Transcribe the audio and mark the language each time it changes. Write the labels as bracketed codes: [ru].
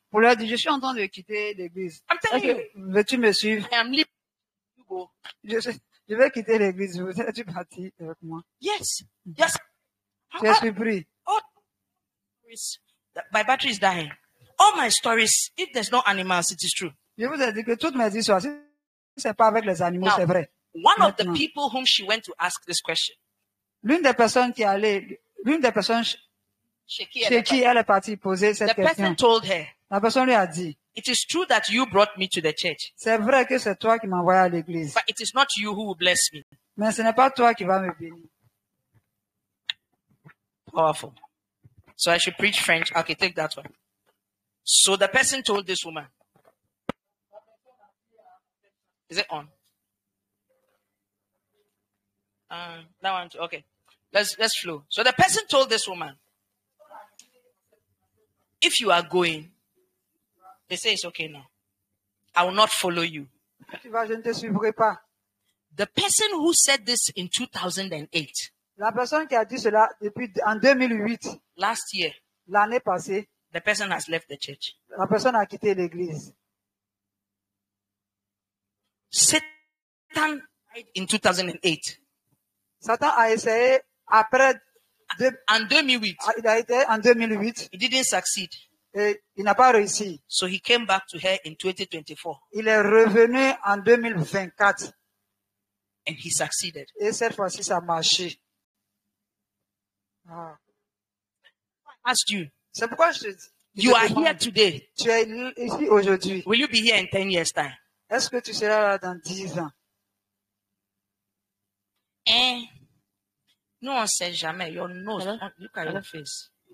[fr] pour leur dire, je suis en train de quitter l'église. [en] I'm telling [fr] Est-ce que veux-tu me suivre? [en] I am leaving. You go. [fr] Je vais quitter l'église. Es-tu parti avec moi? [en] Yes. Yes. [fr] Tu es surpris. [en] All stories- my battery is dying. All my stories, if there's no animals, it is true. [fr] Je vous ai dit que toutes mes histoires, si c'est pas avec les animaux, [en] Now, [fr] c'est vrai. [en] One of the [fr] Maintenant. [en] people whom she went to ask this question, [fr] L'une des personnes qui allait, l'une des personnes Sheki, chez qui elle est partie poser [en] the [fr] cette [en] person [fr] question, [en] told her, [fr] la personne lui a dit, [en] it is true that you brought me to the church, [fr] c'est vrai que c'est toi qui m'as envoyé à l'église, [en] but it is not you who will bless me. [fr] mais ce n'est pas toi qui vas me bénir. [en] Powerful. So I should preach French. Okay, take that one. So the person told this woman, is it on? That one too. Okay. Let's flow. So the person told this woman, if you are going, they say it's okay now. I will not follow you. [fr] Tu vas, je ne te suivrai pas. [en] The person who said this in 2008, [fr] La personne qui a dit cela en 2008, [en] last year, [fr] l'année passée, [en] the person has left the church. [fr] la personne a quitté l'église. [en] Satan died in 2008. [fr] Satan a essayé après, [en] And 2008, [fr] il a été en 2008 [en] he didn't succeed. [fr] et il n'a pas réussi. [en] So he came back to her in 2024 [fr] Il est revenu en 2024 [en] and he succeeded. [fr] et cette fois-ci, ça a marché. Ah. [en] I asked you, [fr] C'est pourquoi je te dis, [en] you are here today. [fr] tu es ici aujourd'hui. [en] Will you be here in 10 years' time? [fr] Est-ce que tu seras là dans 10 ans? [en] Eh? No one says jamais. Your nose, look at your face.